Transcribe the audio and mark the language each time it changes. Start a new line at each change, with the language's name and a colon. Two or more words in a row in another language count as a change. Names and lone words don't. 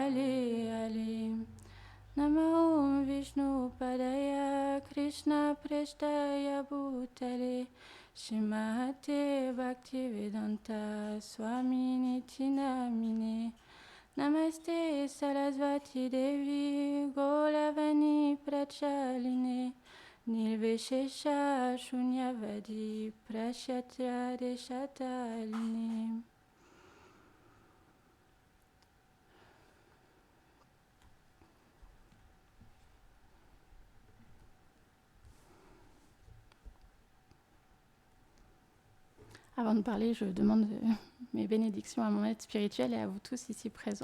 Sanskrit: आले आले नमो विष्णु पादाय कृष्ण प्रेष्ठाय भूतले श्रीमते भक्तिवेदान्त स्वामी निति नामिने नमस्ते सरस्वती देवी गौरवाणी प्रचारिणे निर्विशेष शून्यवादि पाश्चात्य देशतारिणे.
French: Avant de parler, je demande mes bénédictions à mon maître spirituel et à vous tous ici présents.